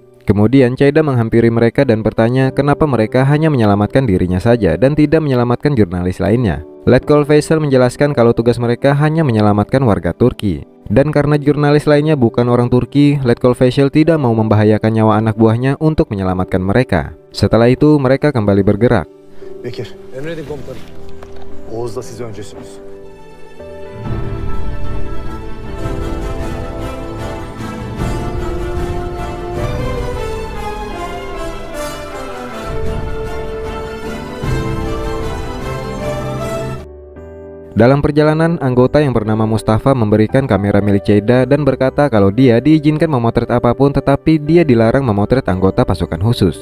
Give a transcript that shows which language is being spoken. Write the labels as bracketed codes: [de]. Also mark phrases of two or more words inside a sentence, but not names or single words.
[id] Kemudian Ceyda menghampiri mereka dan bertanya kenapa mereka hanya menyelamatkan dirinya saja dan tidak menyelamatkan jurnalis lainnya. Letkol Faisal menjelaskan kalau tugas mereka hanya menyelamatkan warga Turki. Dan karena jurnalis lainnya bukan orang Turki, Letkol Faisal tidak mau membahayakan nyawa anak buahnya untuk menyelamatkan mereka. Setelah itu mereka kembali bergerak. [tr] Bekir. Emredin komutanım. Oğuz'la siz öncesiniz. [id] Dalam perjalanan, anggota yang bernama Mustafa memberikan kamera milik Ceyda dan berkata kalau dia diizinkan memotret apapun tetapi dia dilarang memotret anggota pasukan khusus.